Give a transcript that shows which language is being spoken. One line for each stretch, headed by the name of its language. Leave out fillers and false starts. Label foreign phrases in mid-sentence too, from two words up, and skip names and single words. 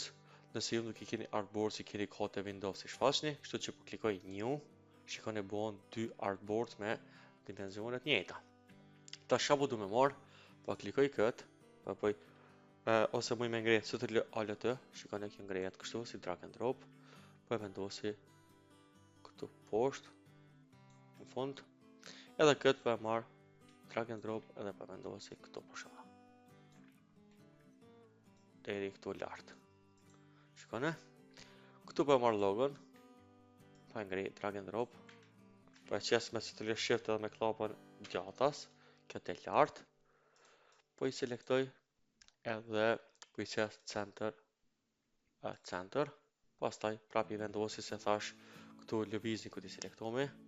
Albanian: Nëse ju nuk i keni artboards, i keni kote Windows si shfaqni, kështu që po klikoj new, shikoni bëhen dy artboards me dimensione të njëjta. Tash çfarë do më marr? Po klikoj kët, po bëj ose më me ngrehet CTRL Alt, shikoni kjo ngrehet kështu si
English: drag and drop,
Albanian: po e vendosi këtu poshtë në fund. Edhe kët po e marr
English: drag and drop
Albanian: edhe po e vendosi këtu poshtë. Deri këtu lart. Shikoni. Këtu po e marr logon, po e ngrej
English: drag and drop,
Albanian: po e qes me CTRL Shift edhe me klapën gjatas, kjo të lart, po i selektoj edhe po i qes center, pastaj prap i vendosi se thash këtu lëvizni ku ti selektomi.